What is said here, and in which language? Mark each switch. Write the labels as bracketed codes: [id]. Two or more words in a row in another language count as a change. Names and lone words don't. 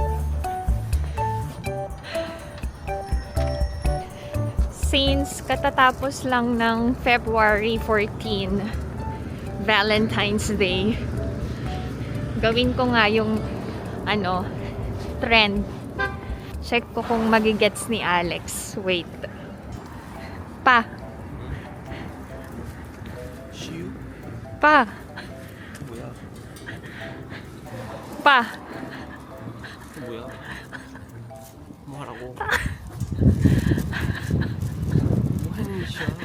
[tl] Since katatapos lang ng February 14, Valentine's Day, gawin ko nga yung trend. Check ko kung magigets ni Alex. Wait. Pa. [ko] 시우? [tl] Pa. [ko] 뭐야? [tl] Pa. [ko] 뭐야? 뭐 하라고? 뭐 하는 짓이야?